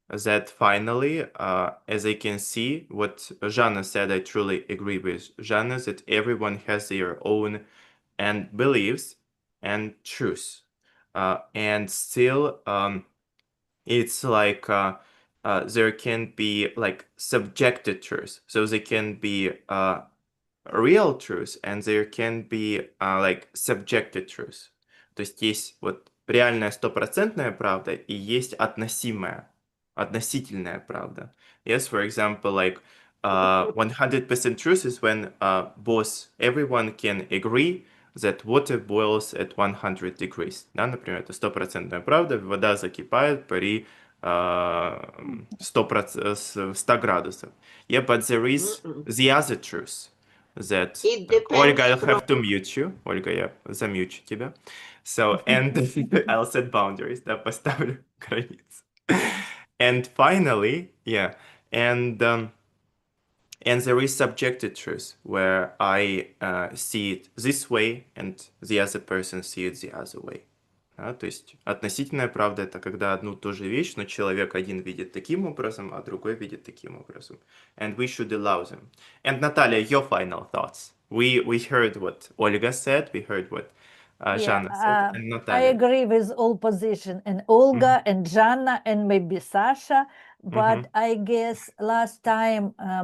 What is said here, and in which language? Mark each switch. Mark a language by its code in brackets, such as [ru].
[en] That finally, as I can see, what Jana said, I truly agree with Jana that everyone has their own and beliefs and truths. And still, it's like there can be like subjective truths. So they can be real truth and there can be like subjective truth. [ru] То есть есть вот реальная стопроцентная правда и есть относительная правда. [en] Yes, for example, like 100% truth is when both everyone can agree that water boils at 100 degrees. [ru] Да, например, это стопроцентная правда, вода закипает при 100 градусов. [en] Yeah, but there is the other truth that It Olga, depends I'll from have to mute you. [ru] Ольга, я замьючу тебя. [en] So, and I'll set boundaries, да, [ru] поставлю границы. [en] And finally, yeah, and there is subjective truth where I see it this way and the other person see it the other way. [ru] Да, то есть относительная правда это когда одну и ту же вещь, но человек один видит таким образом, а другой видит таким образом. [en] And we should allow them. And Natalia, your final thoughts. We heard what Olga said, we heard what Jana said, and I Natalia. agree with all position and Olga and Jana and maybe Sasha, but I guess last time